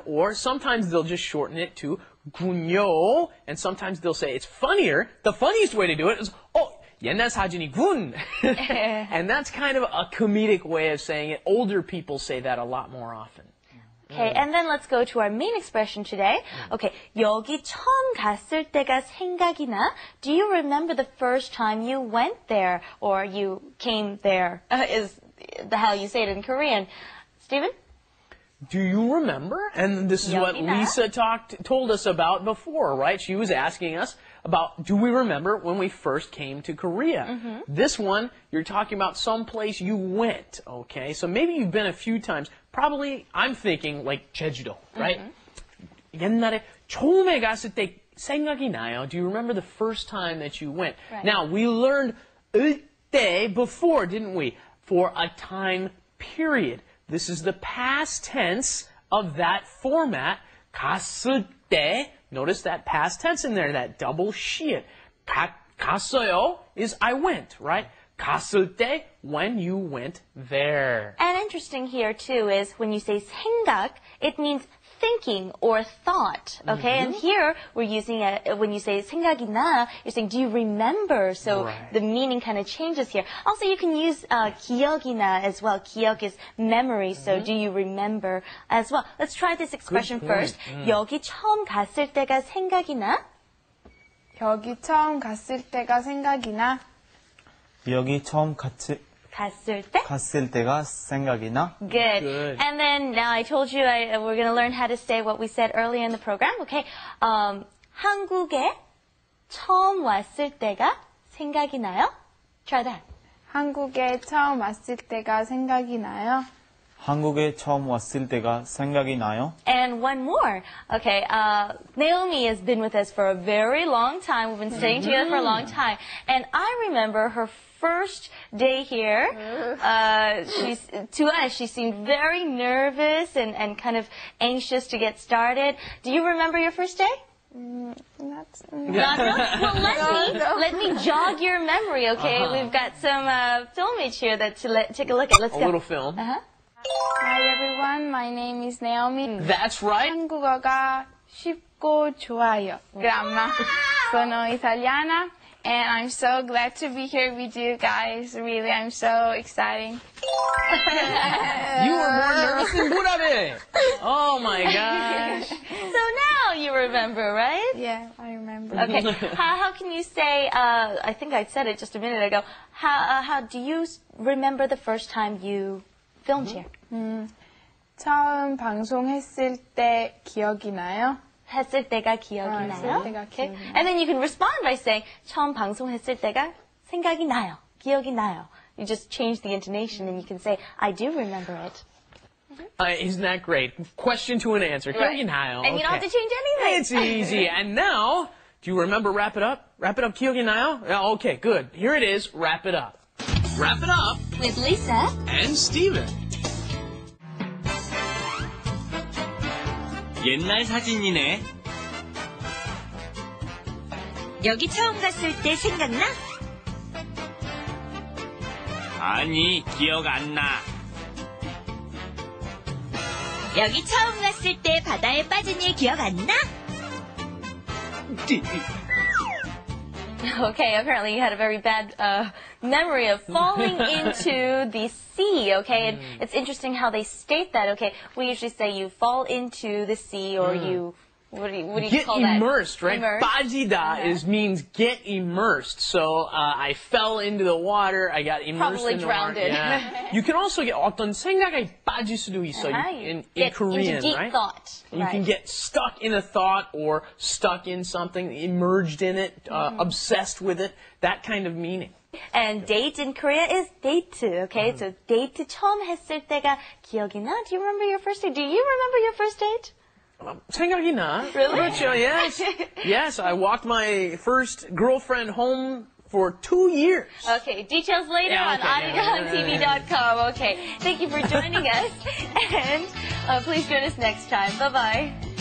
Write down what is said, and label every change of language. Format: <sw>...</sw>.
<en>Or sometimes they'll just shorten it to 군요. And sometimes they'll say it's funnier. The funniest way to do it is, oh,</en> <ko>옛날 사진이군.</ko> <en>And that's kind of a comedic way of saying it. Older people say that a lot more often. Okay, and then let's go to our main expression today.</en> <ko>Okay, 여기 처음 갔을 때가 생각이 나?</ko> <en>Do you remember the first time you went there or you came there? Is how you say it in Korean. Stephen? Do you remember? And this is what</en> <ko>여기 나?</ko> <en>Lisa told us about before, right? She was asking us about, do we remember when we first came to Korea? This one, you're talking about some place you went, okay? So maybe you've been a few times. Probably, I'm thinking like Jeju-do, right?</en> <ko>옛날에 처음에 갔을 때 생각이 나요.</ko> <en>Do you remember the first time that you went? Right. Now, we learned 때 before, didn't we? For a time period. This is the past tense of that format.</en> <ko>갔을 때.</ko> <en>Notice that past tense in there, that double 시읒. 갔어요 is I went, right? 갔을 때, when you went there. And interesting here too is when you say 생각, it means thinking or thought, okay? And here we're using when you say 생각이 나, you're saying, do you remember? So Right. the meaning kind of changes here. Also, you can use 기억이 나 as well. 기억 is memory, so do you remember as well. Let's try this expression first.</en> <ko>여기 처음 갔을 때가 생각이 나? 여기 처음 갔을 때가 생각이 나. 여기 처음 갔을 때? 갔을 때가 생각이 나.</ko> <en>Good. Good. And then now I told you we're going to learn how to say what we said earlier in the program. Okay.</en> <ko>한국에 처음 왔을 때가 생각이 나요?</ko> <en>Try that.</en> <ko>한국에 처음 왔을 때가 생각이 나요. 한국에 처음 왔을 때가 생각이 나요.</ko> <en>And one more. Okay, Naomi has been with us for a very long time. We've been staying together for a long time. And I remember her first day here. To us, she seemed very nervous and kind of anxious to get started. Do you remember your first day? Not Not really? Well, let me jog your memory, okay? We've got some filmage here that take a look at. Let's A go. little film. Hi everyone, my name is Naomi. That's right.</en> <ko>한국어가 쉽고 좋아요. Gramma.</ko> <it>Sono italiana</it> <en>and I'm so glad to be here with you guys. Really, I'm so excited. You were more nervous than Burabe. Oh my gosh. So now you remember, right? Yeah, I remember. Okay. How can you say? I think I said it just a minute ago. How do you remember the first time you filmed here?</en> <ko>처음 방송했을 때 기억이 나요? 했을 때가 기억이 나요? 했을 때가</ko> <en>Okay.</en> <ko>기억이 나요.</ko> <en>And then you can respond by saying</en> <ko>처음 방송했을 때가 생각이 나요. 기억이 나요.</ko> <en>You just change the intonation and you can say I do remember it. Isn't that great? Question to an answer.</en> <ko>기억이 나요.</ko> <en>And you don't have to Okay. change anything. It's easy. And now, do you remember wrap it up? Wrap it up,</en> <ko>기억이 나요?</ko> <en>Yeah, okay, good. Here it is. Wrap it up. Wrap it up. With Lisa. And Steven.</en> <ko>옛날 사진이네. 여기 처음 갔을 때 생각나? 아니, 기억 안 나. 여기 처음 갔을 때 바다에 빠진 일 기억 안 나?</ko> <en>Okay, apparently you had a very bad memory of falling into the sea, okay? And it's interesting how they state that, okay? We usually say you fall into the sea or you, what do you Get call that? immersed, right? Immersed. 빠지다 means get immersed. So I fell into the water. I got immersed Probably in the drowned water. it. Yeah.</en> <ko>You can also get 어떤 생각에 빠질 수도 있어</ko> <en>in Get Korean, into deep right? thought. You can get stuck in a thought or stuck in something, immersed in it, obsessed with it, that kind of meaning. And date in Korea is date, okay?</en> <ko>So date 처음 했을 때가 기억이 나?</ko> <en>Do you remember your first date? Do you remember your first date?</en> <ko>생각이 나.</ko> <en>Really?</en> <ko>그렇죠, yes.</ko> <en>Yes, I walked my first girlfriend home for 2 years. Okay, details later Yeah, on okay, arirangtv.com. Okay, thank you for joining us. And please join us next time. Bye-bye.</en>